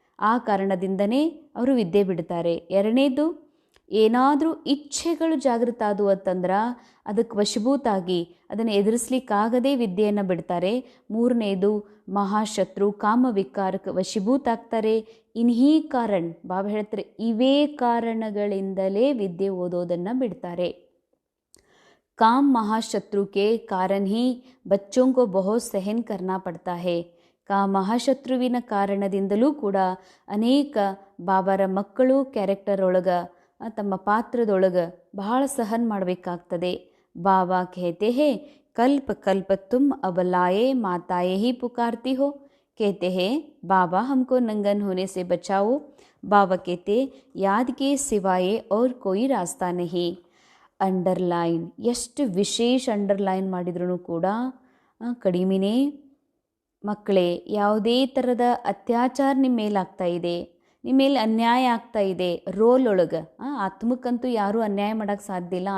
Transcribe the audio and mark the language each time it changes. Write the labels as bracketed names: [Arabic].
[Kannada] ಆ ಕಾರಣದಿಂದನೇ ಅವರು ವಿದ್ಯೆ ಬಿಡ್ತಾರೆ. ಎರಡನೇದು, ಏನಾದರೂ ಇಚ್ಛೆಗಳು ಜಾಗೃತ ಆದವು ಅಂತಂದ್ರೆ ಅದಕ್ಕೆ ವಶೀಭೂತಾಗಿ ಅದನ್ನು ಎದುರಿಸ್ಲಿಕ್ಕಾಗದೇ ವಿದ್ಯೆಯನ್ನು ಬಿಡ್ತಾರೆ. ಮೂರನೇದು, ಮಹಾಶತ್ರು ಕಾಮ ವಿಕಾರಕ್ಕೆ ವಶೀಭೂತ ಆಗ್ತಾರೆ. [Hindi] ಇನ್ಹೀ ಕಾರಣ [Kannada] ಬಾಬಾ ಹೇಳ್ತಾರೆ, ಇವೇ ಕಾರಣಗಳಿಂದಲೇ ವಿದ್ಯೆ ಓದೋದನ್ನು ಬಿಡ್ತಾರೆ. [Hindi] काम महाशत्रु के कारण ही बच्चों को बहुत सहन करना पड़ता है. [Kannada] ಮಹಾಶತ್ರುವಿನ ಕಾರಣದಿಂದಲೂ ಕೂಡ ಅನೇಕ ಬಾಬಾರ ಮಕ್ಕಳು ಕ್ಯಾರೆಕ್ಟರ್ ಒಳಗೆ ತಮ್ಮ ಪಾತ್ರದೊಳಗೆ ಬಹಳ ಸಹನ್ ಮಾಡಬೇಕಾಗ್ತದೆ. [Hindi] ಬಾಬಾ कहते हैं कल्प कल्प तुम अब लाए माताएं ही पुकारती हो. कहते हैं बाबा हमको नंगन होने से बचाओ. बाबा कहते याद के सिवाय और कोई रास्ता नहीं. [Kannada] ಅಂಡರ್ಲೈನ್, ಎಷ್ಟು ವಿಶೇಷ ಅಂಡರ್ಲೈನ್ ಮಾಡಿದ್ರೂ ಕೂಡ ಕಡಿಮೆನೇ. ಮಕ್ಕಳೇ, ಯಾವುದೇ ಥರದ ಅತ್ಯಾಚಾರ ನಿಮ್ಮ ಮೇಲೆ ಆಗ್ತಾ ಇದೆ, ನಿಮ್ಮ ಮೇಲೆ ಅನ್ಯಾಯ ಆಗ್ತಾ ಇದೆ, ರೋಲ್ ಒಳಗೆ ಆತ್ಮಕ್ಕಂತೂ ಯಾರೂ ಅನ್ಯಾಯ ಮಾಡೋಕ್ಕೆ ಸಾಧ್ಯ ಇಲ್ಲ.